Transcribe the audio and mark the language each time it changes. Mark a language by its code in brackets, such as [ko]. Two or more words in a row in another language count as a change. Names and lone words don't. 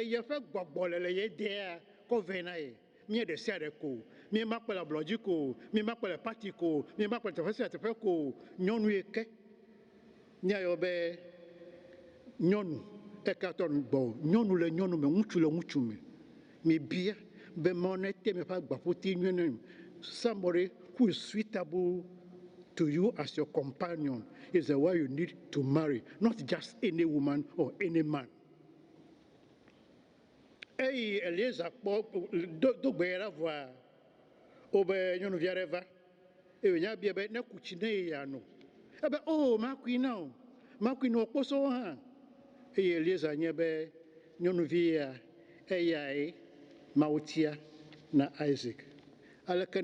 [ee] ye ƒe gbɔgbɔ le ye dea kɔ vɛ na ye mie ɖe sia ɖe ko mie ma kpe le ablɔdzi ko mie ma kpe le pati ko mie ma kpe le teƒe sia teƒe ko nyɔnu yi ke míayɔ be nyɔnu eka tɔ gbɔ nyɔnu le nyɔnu me ŋutsu le ŋutsu me mi bia be ma ne te me ƒe agbaƒoti nyuie ne [en] somebody who is suitable to you as your companion is the one you need to marry not just any woman or any man [ee] eyi Eliezer kpɔ do gbe ɖa vɔa wobe nyɔnuvi aɖe va eye nya bia be ne ku tsi ne ye yeano ebe o makui na o makui na kposɔwo hã eye Eliezer nye be nyɔnuvi ya eyae Mawu tia na Isaac aleke